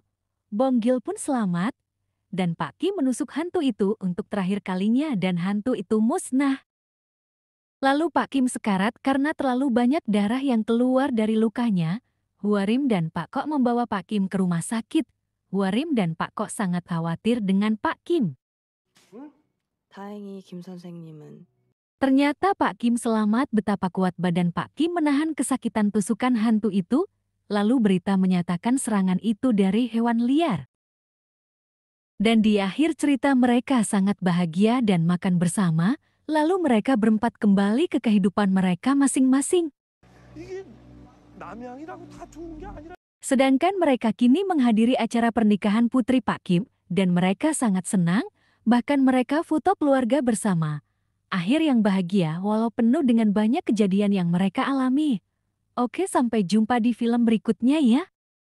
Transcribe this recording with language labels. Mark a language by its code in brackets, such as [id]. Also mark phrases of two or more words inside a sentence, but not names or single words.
[id] Bonggil pun selamat, dan Pak Kim menusuk hantu itu untuk terakhir kalinya dan hantu itu musnah. Lalu Pak Kim sekarat karena terlalu banyak darah yang keluar dari lukanya. Hwarim dan Pak Kok membawa Pak Kim ke rumah sakit. Hwarim dan Pak Kok sangat khawatir dengan Pak Kim. [ko] 다행히 김 선생님은 [id] Ternyata Pak Kim selamat. Betapa kuat badan Pak Kim menahan kesakitan tusukan hantu itu. Lalu berita menyatakan serangan itu dari hewan liar. Dan di akhir cerita mereka sangat bahagia dan makan bersama, lalu mereka berempat kembali ke kehidupan mereka masing-masing. [ko] 이게 남양이라고 다 좋은 게 아니라 [id] Sedangkan mereka kini menghadiri acara pernikahan putri Pak Kim, dan mereka sangat senang, bahkan mereka foto keluarga bersama. Akhir yang bahagia walau penuh dengan banyak kejadian yang mereka alami. Oke, sampai jumpa di film berikutnya ya.